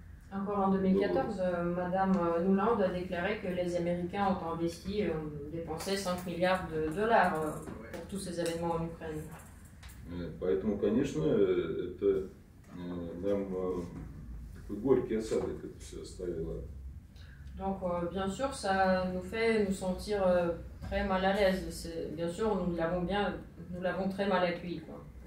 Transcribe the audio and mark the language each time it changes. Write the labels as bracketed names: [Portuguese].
[French] Encore en 2014, Madame Nuland a déclaré que les Américains ont investi, dépensé 5 milliards de dollars pour tous ces événements en Ukraine. [Russian] Поэтому, конечно, это нам такой горький осадок это все оставило. [French] Donc, bien sûr, ça nous fait nous sentir très mal à l'aise. Bien sûr, nous l'avons très mal accueilli, quoi.